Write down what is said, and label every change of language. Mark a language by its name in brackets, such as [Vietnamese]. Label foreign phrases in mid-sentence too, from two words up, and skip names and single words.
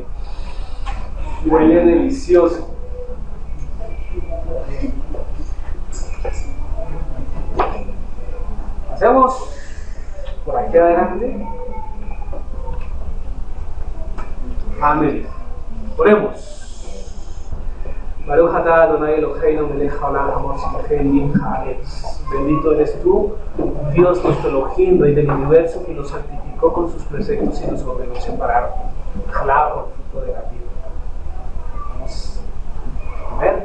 [Spanish] Huele delicioso. Hacemos por aquí adelante. Amén. Oremos. [Hebrew] ברוך אתה אדוני אלוהינו מלך העולם המוציאים הארץ. [Spanish] Bendito eres tú, Dios nuestro Elohim, Rey del universo, que nos santificó con sus preceptos y nos ordenó separar jalá por fruto de la vida. Vamos a ver.